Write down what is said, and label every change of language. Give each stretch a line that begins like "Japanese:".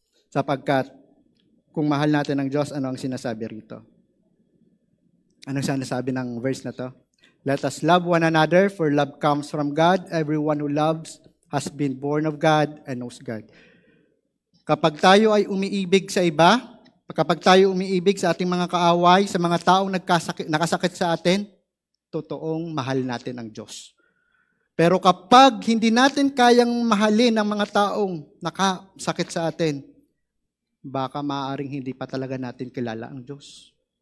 Filipino: Sapagkat kung mahal natin ang Diyos, ano ang sinasabi rito? Anong sinasabi ng verse na to?
English: Let us love one another, for love comes from God. Everyone who loves has been born of God and knows God.
Filipino: Kapag tayo ay umiibig sa iba, kapag tayo umiibig sa ating mga kaaway, sa mga taong nakasakit sa atin, totoong mahal natin ang Diyos. Pero kapag hindi natin kayang mahalin ang mga taong nakasakit sa atin, baka maaaring hindi pa talaga natin kilala ang Diyos.